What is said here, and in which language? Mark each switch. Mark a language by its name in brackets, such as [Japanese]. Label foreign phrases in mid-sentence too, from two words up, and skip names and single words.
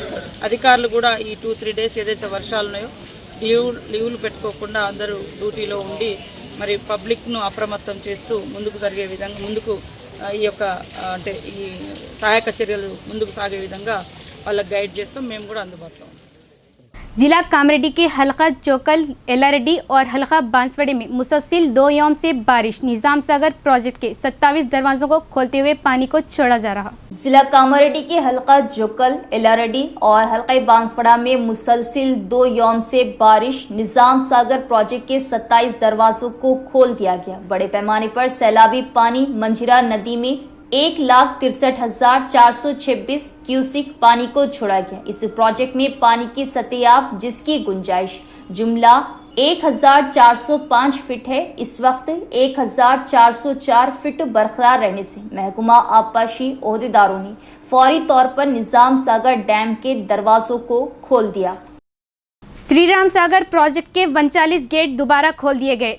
[Telugu] అధికారులు కూడా ఈ 2-3 డేస్ ఏదైతే వర్షాలు ఉన్నాయో లీవులు పెట్టుకోకుండా అందరూ డ్యూటీలో ఉండి మరి పబ్లిక్ను అప్రమత్తం చేస్తూ ముందుకు జరిగే విధంగా ముందుకు ఈ యొక్క అంటే ఈ సహాయక చర్యలు ముందుకు సాగే విధంగా వాళ్ళకి గైడ్ చేస్తాం। మేము కూడా అందుబాటులో ఉంటాం। [Urdu] ضلع کاماریڈی کے حلقہ چوکل LRD اور حلقہ بانسواڑے میں مسلسل 2 یوم سے بارش نظام ساگر پروجیکٹ کے 27 دروازوں کو کھولتے ہوئے پانی کو چھوڑا جا رہا۔ ضلع کاماریڈی کے حلقہ جوکل LRD اور حلقہ بانسواڑہ میں مسلسل 2 یوم سے بارش نظام ساگر پروجیکٹ کے 27 دروازوں کو کھول دیا گیا۔ بڑے پیمانے پر سیلابی پانی منجھرا ندی میں 1,63,426 کیوسک پانی کو چھوڑا گیا۔ اس پروجیکٹ میں پانی کی سطح آب جس کی گنجائش جملہ 1405 فیٹ ہے. اس وقت 1404 فیٹ برقرار رہنے سے محکمہ آبپاشی عہدیداروں نے فوری طور پر نظام ساگر ڈیم کے دروازوں کو کھول دیا. شری رام ساگر پروجیکٹ کے 39 گیٹ دوبارہ کھول دیے گئے.